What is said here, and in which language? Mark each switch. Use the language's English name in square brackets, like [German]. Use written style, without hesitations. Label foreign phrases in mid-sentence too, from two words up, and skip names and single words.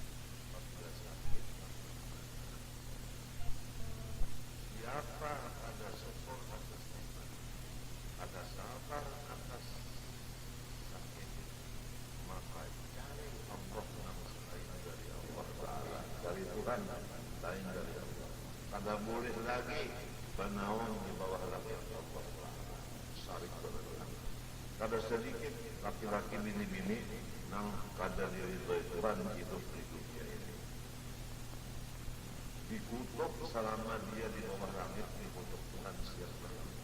[Indonesian] Siapa ada syukur atas nikmat, ada sabar atas sakit, maka cari Allah yang selain dari Allah Ta'ala, dari Tuhan lain dari Allah. Kada boleh lagi bernaung di bawah langit Allah Ta'ala. Sarik bernaung. Kada sedikit laki-laki bini-bini yang kada diridhoi Tuhan hidup di dunia ini. Dikutuk selama dia di bawah langit, dikutuk Tuhan siang malam.